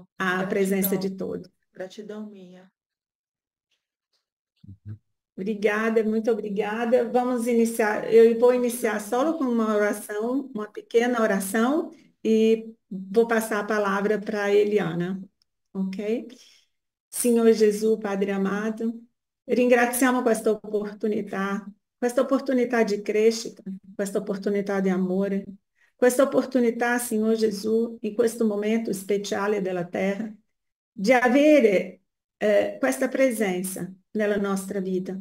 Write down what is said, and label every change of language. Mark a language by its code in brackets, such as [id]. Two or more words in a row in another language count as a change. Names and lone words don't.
[pt] a presença de todos. gratidão minha. Obrigada, muito obrigada. Vamos iniciar. Eu vou iniciar só com uma oração, uma pequena oração, e vou passar a palavra para a Eliana, ok? [it] Signore Gesù, Padre amato, ringraziamo questa opportunità di crescita, questa opportunità di amore, questa opportunità, Signor Gesù, in questo momento speciale della Terra, di avere questa presenza nella nostra vita.